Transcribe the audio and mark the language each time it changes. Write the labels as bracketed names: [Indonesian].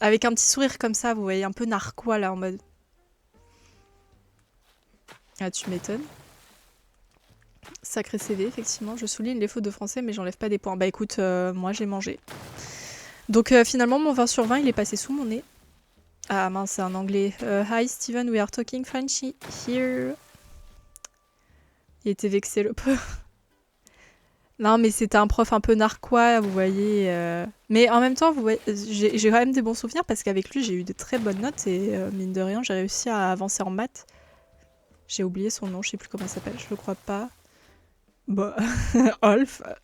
[French] Avec un petit sourire comme ça, vous voyez, un peu narquois, là, en mode... Ah, tu m'étonnes. Sacré CV, effectivement. Je souligne les fautes de français, mais j'enlève pas des points. Bah écoute, moi j'ai mangé. Donc finalement, mon 20 sur 20, il est passé sous mon nez. Ah mince, c'est un anglais. [English] Hi Steven, we are talking French here. [French] Il était vexé, le peu. Non, mais c'était un prof un peu narquois, vous voyez. Mais en même temps, vous voyez, j'ai quand même des bons souvenirs parce qu'avec lui, j'ai eu de très bonnes notes et mine de rien, j'ai réussi à avancer en maths. J'ai oublié son nom, je sais plus comment il s'appelle, je le crois pas. Bah, Olf.